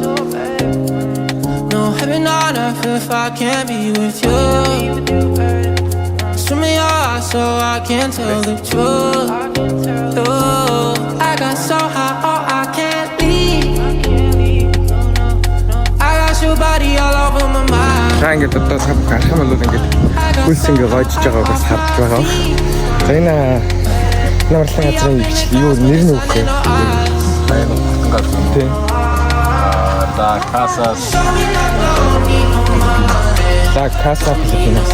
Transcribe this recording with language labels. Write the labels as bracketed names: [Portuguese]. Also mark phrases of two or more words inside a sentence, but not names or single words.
[English] No heaven on earth if I can't be with you. Show me your eyes so I can tell the truth. I got so high, oh I can't leave. I got your body all over my mind. [Mongolian] За ингээд одоо сав гарах юм бол ингээд хөлс ингээ гоожж байгааг бас харж байгаа. За энэ нуурлын газрын юу нэр нь үгүй. Тийм. Да Casas. Да Casas Filipinas.